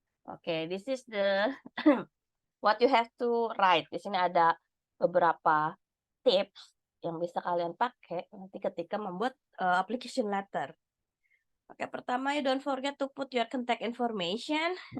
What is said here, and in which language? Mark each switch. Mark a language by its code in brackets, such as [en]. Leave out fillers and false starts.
[en] Oke, this is the what you have to write. [id] Di sini ada beberapa tips yang bisa kalian pakai nanti ketika membuat application letter. Oke, pertama, [en] you don't forget to put your contact information.